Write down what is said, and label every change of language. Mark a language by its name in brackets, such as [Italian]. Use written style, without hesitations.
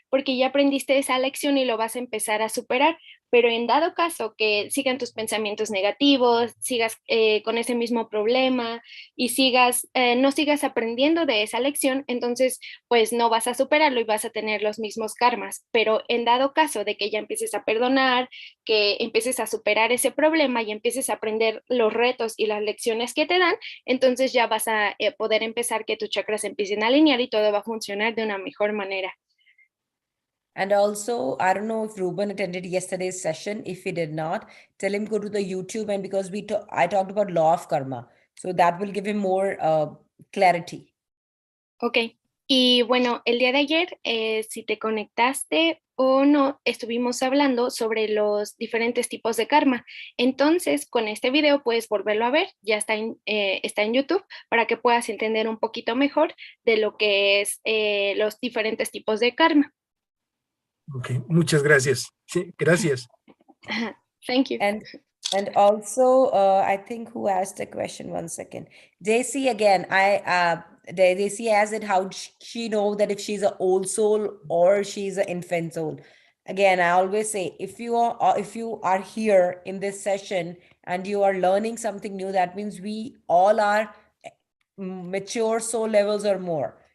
[Spanish] Porque ya aprendiste esa lección y lo vas a empezar a superar. Pero en dado caso que sigan tus pensamientos negativos, sigas con ese mismo problema y no sigas aprendiendo de esa lección, entonces pues no vas a superarlo y vas a tener los mismos karmas. Pero en dado caso de que ya empieces a perdonar, que empieces a superar ese problema y empieces a aprender los retos y las lecciones que te dan, entonces ya vas a poder empezar que tus chakras empiecen a alinear y todo va a funcionar de una mejor manera. [English] And also, I don't know if Ruben attended yesterday's session. If he did not, tell him go to the YouTube, and because I talked about law of karma, so that will give him more clarity. [Spanish] Ok, y bueno, el día de ayer, si te conectaste o no, estuvimos hablando sobre los diferentes tipos de karma. Entonces, con este video puedes volverlo a ver, ya está en YouTube, para que puedas entender un poquito mejor de lo que es los diferentes tipos de karma. Ok, muchas gracias. Sí, gracias. [English] Thank you. And also, I think who asked a question? 1 second. Daisy again. Daisy asked it how she know that if she's an old soul or she's an infant soul. Again, I always say if you are here in this session and you are learning something new, that means we all are mature soul levels or more.